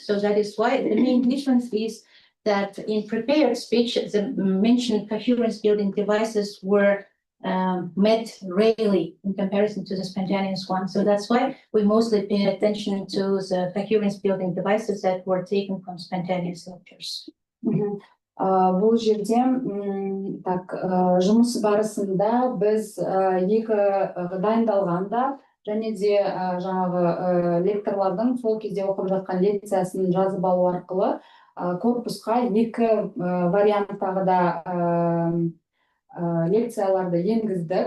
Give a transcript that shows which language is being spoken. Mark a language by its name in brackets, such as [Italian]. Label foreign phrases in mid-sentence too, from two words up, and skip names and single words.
[English] So that is why the main difference is that in prepared speech, the mentioned coherence building devices were met rarely in comparison to the spontaneous one. So that's why we mostly pay attention to the coherence building devices that were taken from spontaneous lectures. [Kazakh] Бұл жерде жұмыс барысында біз екі дайындалғанда және де жаңағы лекторлардың сол кезде оқып жатқан лекциясын жазып алу арқылы корпусқа екі варианттағы да лекцияларды енгіздік.